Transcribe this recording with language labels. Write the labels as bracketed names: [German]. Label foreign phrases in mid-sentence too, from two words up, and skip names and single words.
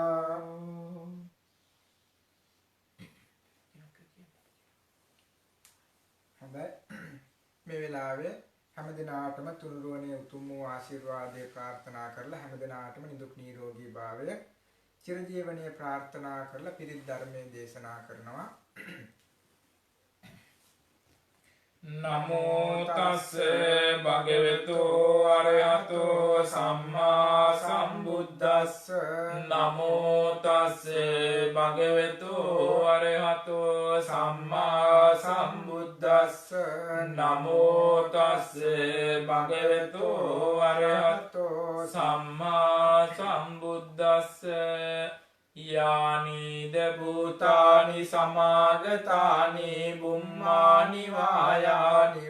[Sinhala] හොඳයි මේ වෙලාවේ හැම දිනාටම තුනුරුවනේ උතුම් වූ ආශිර්වාදයේ ප්‍රාර්ථනා කරලා හැම දිනාටම නිදුක් නිරෝගී භාවය චිරජීවනයේ ප්‍රාර්ථනා කරලා පිරිත් ධර්මයේ දේශනා කරනවා. [Pali] නමෝ තස්ස භගවතු අරහතෝ සම්මා සම්බුද්දස්ස නමෝ තස්ස භගවතු අරහතෝ සම්මා සම්බුද්දස්ස නමෝ තස්ස භගවතු අරහතෝ සම්මා සම්බුද්දස්ස යානිද භූතානි සමාගතානි බුම්මානි වායානි